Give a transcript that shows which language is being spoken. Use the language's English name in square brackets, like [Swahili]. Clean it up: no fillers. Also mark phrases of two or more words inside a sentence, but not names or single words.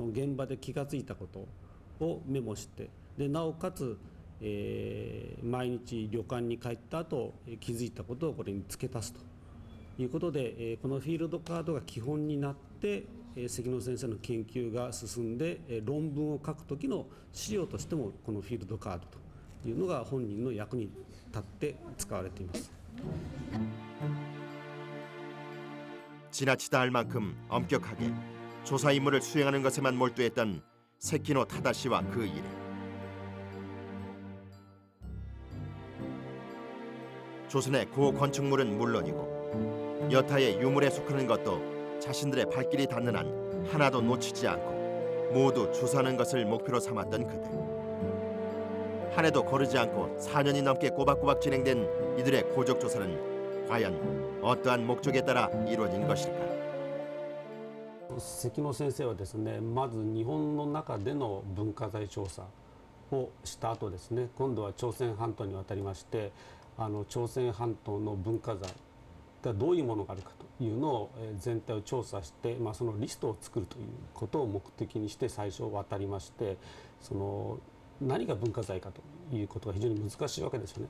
[Japanese] 現場で気がついたことをメモして、でなおかつ、毎日旅館に帰った後気づいたことをこれに付け足すということで、このフィールドカードが基本になって、関野先生の研究が進んで、論文を書く時の資料としてもこのフィールドカードというのが本人の役に立って使われています。 [Korean] 지나치다 할 만큼 엄격하게 조사 임무를 수행하는 것에만 몰두했던 세키노 타다시와 그 일행. 조선의 고건축물은 물론이고 여타의 유물에 속하는 것도 자신들의 발길이 닿는 한 하나도 놓치지 않고 모두 주사하는 것을 목표로 삼았던 그들. 한 해도 거르지 않고 4년이 넘게 꼬박꼬박 진행된 이들의 고적 조사는 과연 어떠한 목적에 따라 이루어진 것일까? [Japanese] 関野先生はですね、まず日本の中での文化財調査をした後ですね、今度は朝鮮半島に渡りまして、朝鮮半島の文化財がどういうものがあるかというのを全体を調査して、そのリストを作るということを目的にして最初渡りまして、その何が文化財かということが非常に難しいわけですよね。